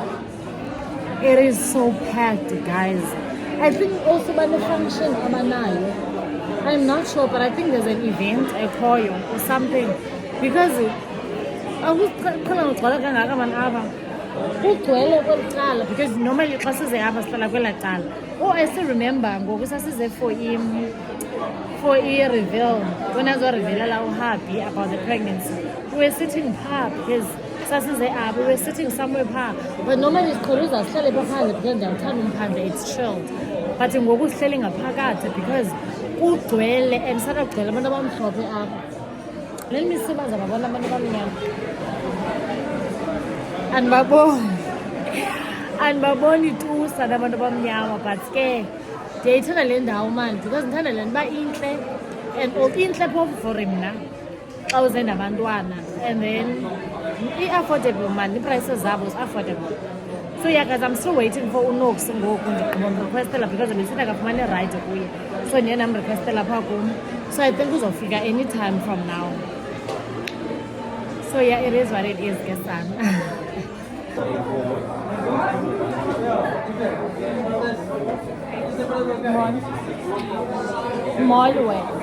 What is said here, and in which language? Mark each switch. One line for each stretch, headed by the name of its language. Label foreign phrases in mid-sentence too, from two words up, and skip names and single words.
English: It is so packed guys. I think also by the function abanayo, I'm not sure, but I think there's an event, a choir or something.
Xhosa: because akukhona ugcwala kangaka mani apha kugcwele kweli cala
English: because normally
Xhosa: xa size apha sihlala kwela cala.
English: Oh, I still remember
Xhosa: ngoku sasize
English: for i-reveal when azorevealela uhappy about the pregnancy. We were sitting phaa because
Xhosa: sasize apha,
English: we were sitting somewhere phaa, but normally
Xhosa: siqhela uza sihlale phaphandle
English: because
Xhosa: ndiyawuthanda umphandle,
English: it's chilled.
Xhosa: But ngoku sihleli ngaphakathi because kugcwele and sakagcwele abantu abamhlophe apha.
English: Let me see
Xhosa: baza babona abantu abamnyama andibaboni tusa nabantu abamnyama, but ke ndiyayithanda le ndawo mani because ndithanda le nto uba intle and intle phofu for mna xa uze nabantwana
English: and then
Xhosa: i-affordable mani, ii-prices zabo zi-affordable.
English: So yeah guys, I'm still waiting for
Xhosa: uNox ngoku ndigqiba mrequestela because besithi akafumane ride kuye, so ndiye namrequestela phaa kum,
English: so I think uzofika anytime from now. So yeah, it is what it is,
Xhosa: ke sana. Molwe.